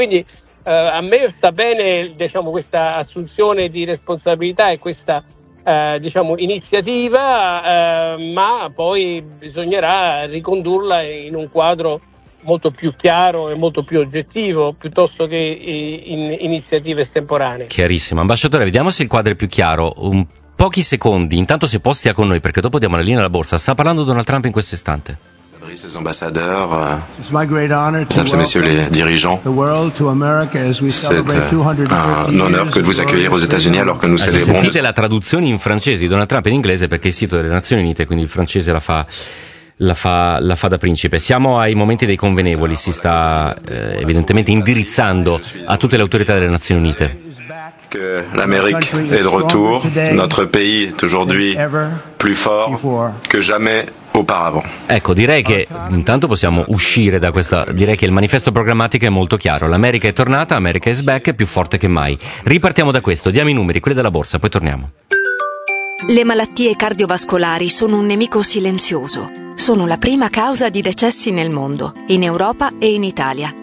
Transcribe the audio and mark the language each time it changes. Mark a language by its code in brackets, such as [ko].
[it] Quindi a me sta bene, diciamo, questa assunzione di responsabilità e questa diciamo iniziativa, ma poi bisognerà ricondurla in un quadro molto più chiaro e molto più oggettivo, piuttosto che in iniziative estemporanee. Chiarissimo. Ambasciatore, vediamo se il quadro è più chiaro. Pochi secondi, intanto se posti a con noi, perché dopo diamo la linea alla borsa. Sta parlando Donald Trump in questo istante. [fr] Ces ambassadeurs, mesdames et messieurs les dirigeants, c'est un honneur que de vous accueillir aux États-Unis alors que nous célébrons. [it] Sentite la traduzione in francese di Donald Trump in inglese, perché il sito delle Nazioni Unite, quindi il francese la fa da principe. Siamo ai momenti dei convenevoli, si sta evidentemente indirizzando a tutte le autorità delle Nazioni Unite. [fr] Que l'Amérique est de retour, notre pays est aujourd'hui plus fort que jamais auparavant. [it] Ecco, direi che intanto possiamo uscire da questa. Direi che il manifesto programmatico è molto chiaro. L'America è tornata, [en] America is back, [it] più forte che mai. Ripartiamo da questo, diamo i numeri, quelli della borsa, poi torniamo. Le malattie cardiovascolari sono un nemico silenzioso. Sono la prima causa di decessi nel mondo, in Europa e in Italia.